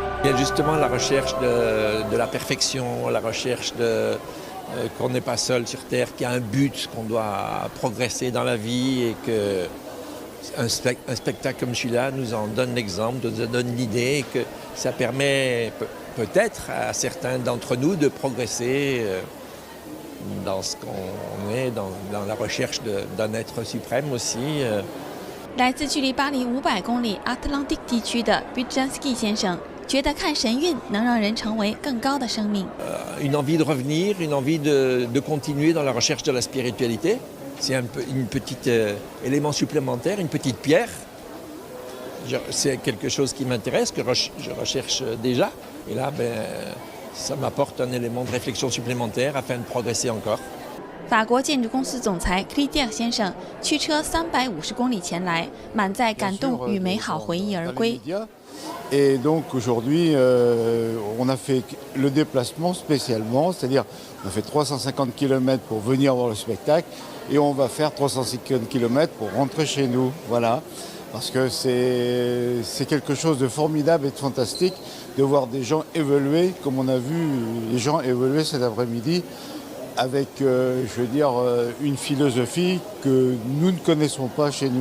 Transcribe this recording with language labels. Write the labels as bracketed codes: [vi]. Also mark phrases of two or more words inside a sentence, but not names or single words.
[fr] est justement la recherche de la perfection, la recherche qu'on n'est pas seul sur Terre, qu'il y a un but, qu'on doit progresser dans la vie et qu'un spectacle comme celui-là nous en donne l'exemple, nous en donne l'idée et que ça permet peut-être à certains d'entre nous de progresser dans ce qu'on est, dans la recherche d'un être suprême aussi. [zh] 来自距离巴黎500公里 Atlantic 地区的 Budzinski 先生觉得看神韵能让人成为更高的生命。 [fr] Une envie de revenir, une envie de continuer dans la recherche de la spiritualité. C'est une petite élément supplémentaire, une petite pierre. C'est quelque chose qui m'intéresse, que je recherche déjà. Et là, ça m'apporte un élément de réflexion supplémentaire afin de progresser encore. [zh] 法国建筑公司总裁 Clédier 先生驱车350公里前来，满载感动与美好回忆而归。 [fr] Et donc aujourd'hui, on a fait le déplacement spécialement, c'est-à-dire on a fait 350 km pour venir voir le spectacle et on va faire 350 km pour rentrer chez nous. Voilà, parce que c'est quelque chose de formidable et de fantastique de voir des gens évoluer, comme on a vu les gens évoluer cet après-midi, avec, je veux dire, une philosophie que nous ne connaissons pas chez nous.